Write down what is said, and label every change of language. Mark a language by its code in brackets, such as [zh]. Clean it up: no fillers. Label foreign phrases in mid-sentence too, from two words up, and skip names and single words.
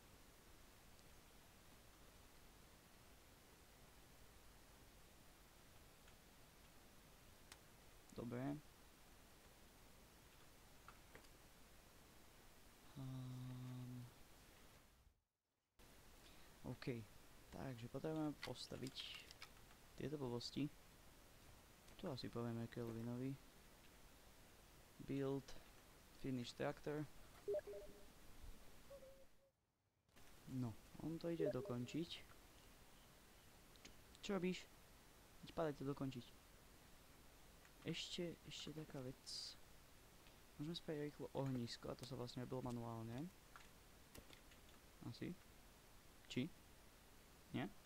[sk] Dobre. OK. Takže potrebujeme postaviť tieto blbosti. Tu asi povieme Kelvinovi. [en] Build. Finish tractor. [sk] No, on to ide dokončiť. Čo robíš? Veď padaj to dokončiť. Ešte taká vec. Môžeme spraviť rýchlo ohnisko, a to sa vlastne robilo manuálne. Asi. Či? Nie?